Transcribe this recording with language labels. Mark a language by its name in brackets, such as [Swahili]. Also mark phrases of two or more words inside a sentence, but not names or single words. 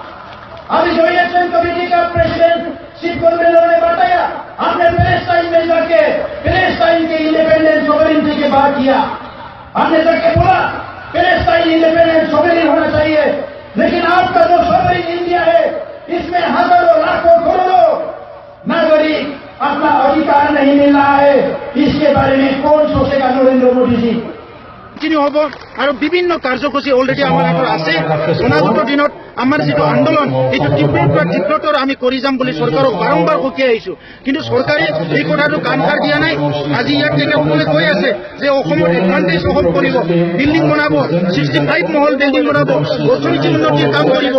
[Hindi] अभी जो [English] election committee [Hindi] का प्रेसिडेंट शिव गोलमेलो ने बताया आपने पैलेस्टाइन में जाके पैलेस्टाइन के [English] independent sovereignty [Hindi] की बात किया। आपने जाके बोला पैलेस्टाइन [English] independent sovereign [Hindi] होना चाहिए, लेकिन आपका जो सोवरेन इंडिया है इसमें हजारों लाखों करोड़ों नागरिक अपना अधिकार नहीं मिल रहा है। [Assamese] দিছি কন্টিনিউ হব আৰু বিভিন্ন কাৰ্যসূচী অলৰেডি আমাৰ হাতত আছে অনাগত দিনত আমাৰ যিটো আন্দোলন এইটো তীব্ৰতৰ আমি কৰি যাম বুলি চৰকাৰক বাৰম্বাৰ সকীয়াই আহিছো কিন্তু চৰকাৰে এই কথাটো কাণসাৰ দিয়া নাই আজি ইয়াত তেখেতসকলে কৈ আছে যে অসমৰ এডভান্টেজ অসম কৰিব বিল্ডিং বনাব 65 মহল বিল্ডিং বনাব অৰ্থনীতি উন্নতিৰ কাম কৰিব